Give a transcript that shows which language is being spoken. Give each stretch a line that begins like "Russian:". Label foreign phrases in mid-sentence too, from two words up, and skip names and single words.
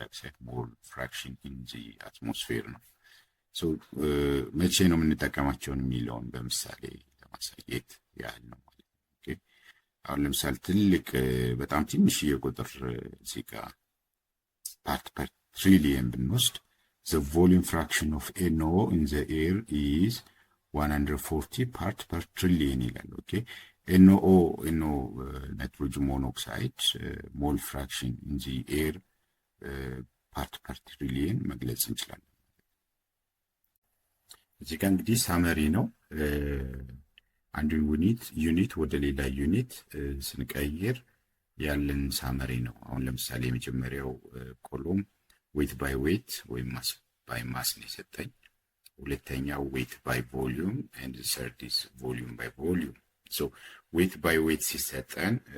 English: dioxide mole fraction in the atmosphere
Amharic: ነው። ሶ መቼ ነው የምንጠቀማቸውን የሚለውን በምሳሌ ለማሳየት ያህል ነው ማለት ነው። ኦኬ አሁን ለምሳሌ ትልቅ በጣም ትንሽዬ ቁጥር እዚህ ጋር
English: part per trillion
Amharic: ብንወስድ
English: the volume fraction of NO in the air is 140 part per trillion
Amharic: ይላል። ኦኬ NO
English: nitrogen monoxide mole fraction in the air part per trillion
Amharic: መግለጽ እንችላለን። እዚህ ጋር እንግዲህ ሳመሪ ነው። አንዱን ዩኒት ወደ ሌላ ዩኒት ስንቀይር ያለን ሳመሪ ነው። አሁን ለምሳሌ የመጀመሪያው
English: column weight by weight
Amharic: ወይም
English: mass by mass
Amharic: ነው የሰጠኝ። ሁለተኛው
English: weight by volume and third is volume by volume. So weight by weight
Amharic: ሲሰጠን